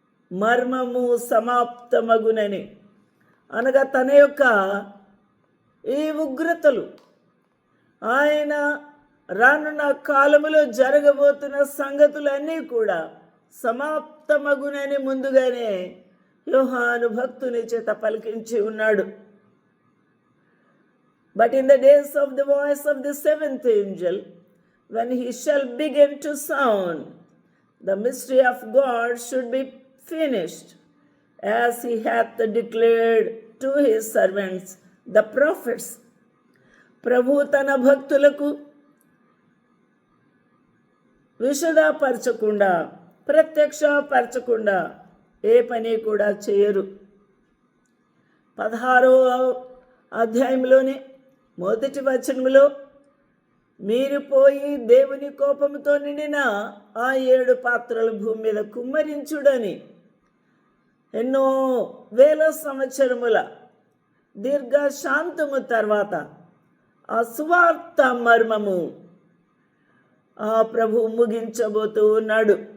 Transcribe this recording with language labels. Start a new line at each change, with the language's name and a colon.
Telugu: మర్మము సమాప్తమగునని, అనగా తన యొక్క ఈ ఉగ్రతలు, ఆయన రానున్న కాలములో జరగబోతున్న సంగతులన్నీ కూడా సమాప్తమగునని ముందుగానే యోహాను భక్తుని చేత పలికించి ఉన్నాడు.
English: But in the days of the voice of the 7th angel, when he shall begin to sound, the mystery of God should be finished, as he hath declared to his servants, the prophets.
Telugu: ప్రభు తన భక్తులకు విశదపరచకుండా, ప్రత్యక్షపరచకుండా ఏ పని కూడా చేయరు. 16వ అధ్యాయంలోనే 1వ వచనంలో మీరు పోయి దేవుని కోపంతో నిండిన ఆ 7 పాత్రలు భూమి మీద కుమ్మరించుడని ఎన్నో వేల సంవత్సరముల దీర్ఘ శాంతము తర్వాత ఆ సువార్త మర్మము ఆ ప్రభు ముగించబోతూ ఉన్నాడు.